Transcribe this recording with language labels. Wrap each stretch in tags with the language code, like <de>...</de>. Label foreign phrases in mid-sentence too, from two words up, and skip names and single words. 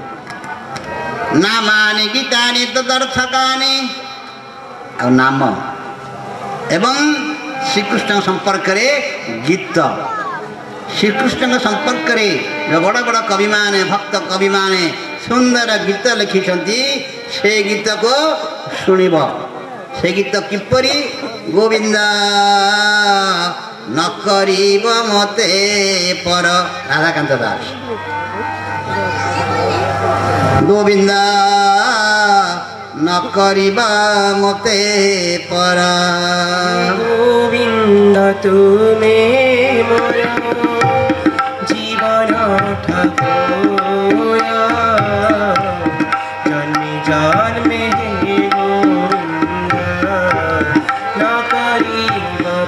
<sa>ନାମାନି ଗୀତାନି ତଦର୍ଥକାନି</sa> <or>ଆଉ ନାମ ଏବଂ ଶ୍ରୀକୃଷ୍ଣଙ୍କ ସମ୍ପର୍କରେ ଗୀତ ଶ୍ରୀକୃଷ୍ଣଙ୍କ ସମ୍ପର୍କରେ ବଡ଼ ବଡ଼ କବିମାନେ ଭକ୍ତ କବିମାନେ ସୁନ୍ଦର ଗୀତ ଲେଖିଛନ୍ତି ସେ ଗୀତକୁ ଶୁଣିବ ସେ ଗୀତ କିପରି ଗୋବିନ୍ଦ ନ କରିବ ମତେ ପର ରାଧାକାନ୍ତ ଦାସ ଗୋବିନ୍ଦ ନ କରିବ ମତେ ପର ଗୋବିନ୍ଦ ତୁମି ମୋର ଜୀବନ ଠାକୁର ଜନ୍ମେ ଜନ୍ମେ ଗୋବିନ୍ଦ ନ କରିବ</or>